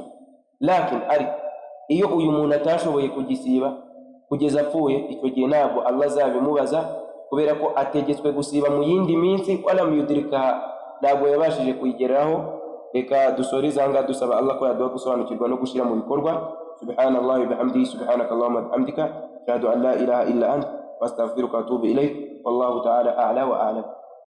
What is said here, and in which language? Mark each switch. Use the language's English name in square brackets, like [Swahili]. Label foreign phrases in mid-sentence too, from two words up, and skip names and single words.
[Kinyarwanda] Lakin ariko iyo uyu muntu atashoboye kugisiba kugeza apfuye, icyo gihe ntabwo Allah azabimubaza, kubera ko ategetswe gusiba mu yindi minsi. [Arabic] ولا يدرك, [Kinyarwanda] ntabwo yabashije kuyigeraho. Reka dusoreze aha ngaha dusaba Allah ko yaduha gusobanukirwa no gushyira mu bikorwa. [Arabic] سبحان الله وبحمده، سبحانك اللهم وبحمدك، أشهد أن لا إله إلا أنت، أستغفرك وأتوب إليك. والله تعالى أعلى وأعلم.